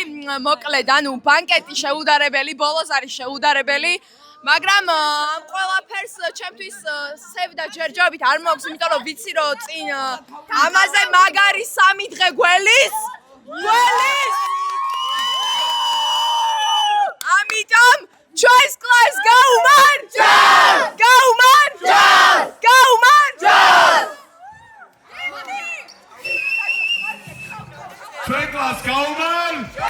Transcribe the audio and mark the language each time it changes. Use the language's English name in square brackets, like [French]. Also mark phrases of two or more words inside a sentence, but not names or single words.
[Georgian] მოკლედ ანუ ბანკეტი შეუდარებელი, ბოლოს არის შეუდარებელი. მაგრამ ამ ყველაფერს ჩემთვის სევდა ჯერჯერობით არ მოაქვს, იმიტომ რომ ვიცი რომ წინ ამაზე მაგარი 3 დღე გველის. ამიტომ [English] choice class [Georgian] გაუმარჯვა! გაუმარჯვა! გაუმარჯვა! [English] choice class [Georgian] გაუმარჯვა!